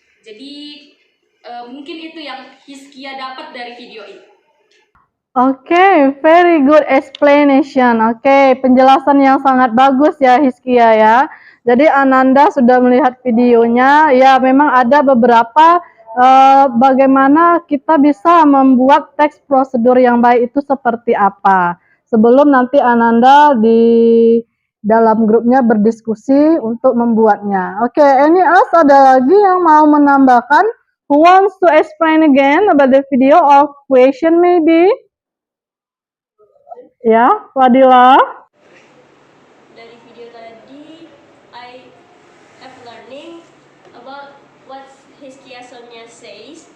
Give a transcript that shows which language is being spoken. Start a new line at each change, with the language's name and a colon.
Indonesian: Jadi mungkin itu yang Hizkia dapat dari video ini.
English: Oke, very good explanation.
Indonesian: Oke, penjelasan yang sangat bagus ya Hizkia ya. Jadi Ananda sudah melihat videonya. Ya, memang ada beberapa bagaimana kita bisa membuat teks prosedur yang baik itu seperti apa. Sebelum nanti Ananda di dalam grupnya berdiskusi untuk membuatnya. Oke,
English: any else
Indonesian: ada lagi yang mau menambahkan?
English: Who wants to explain again about the video or question maybe?
Indonesian: Ya, Fadila. Dari video tadi,
English: I have learning about what Hizkia Sonia says.